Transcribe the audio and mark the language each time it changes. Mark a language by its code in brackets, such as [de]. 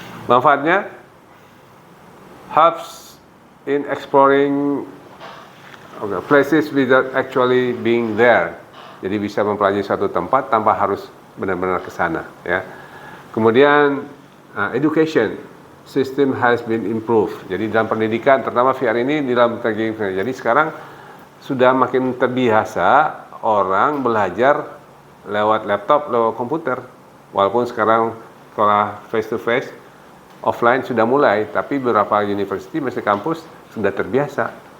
[id] Manfaatnya [en] helps in exploring places without actually being there. [id] Jadi bisa mempelajari suatu tempat tanpa harus benar-benar ke sana, ya. Kemudian [en] education system has been improved. [id] Jadi dalam pendidikan, terutama VR ini di dalam pendidikan. Jadi sekarang sudah makin terbiasa orang belajar lewat laptop, lewat komputer. Walaupun sekarang sekolah [en] face to face, [id] offline sudah mulai, tapi beberapa university, masih kampus sudah terbiasa.